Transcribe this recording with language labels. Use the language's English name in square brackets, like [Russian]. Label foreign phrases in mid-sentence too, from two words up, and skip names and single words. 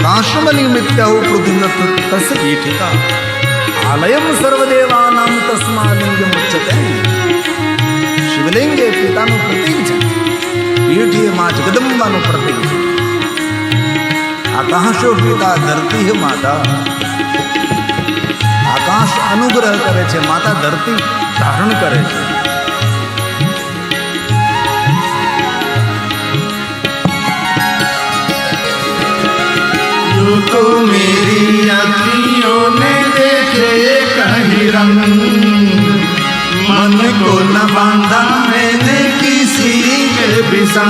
[Sanskrit] महाश्रमलिंग मिथ्याहु पृथ्वी तस्य पीठिका आलयम सर्वदेवानां तस्मालिंगम उच्यते। [Gujarati] શિવલિંગ એ પિતાનું પ્રતીક છે, પીઠ એ માં જગદંબાનું પ્રતીક છે. આકાશો પિતા, ધરતી હે માતા. આકાશ અનુગ્રહ કરે છે, માતા ધરતી ધારણ કરે છે. [Hindi] यूं तो मेरी अखियों ने देखे कहीं रंग, मन को न बांधा मैंने किसी के भी संग।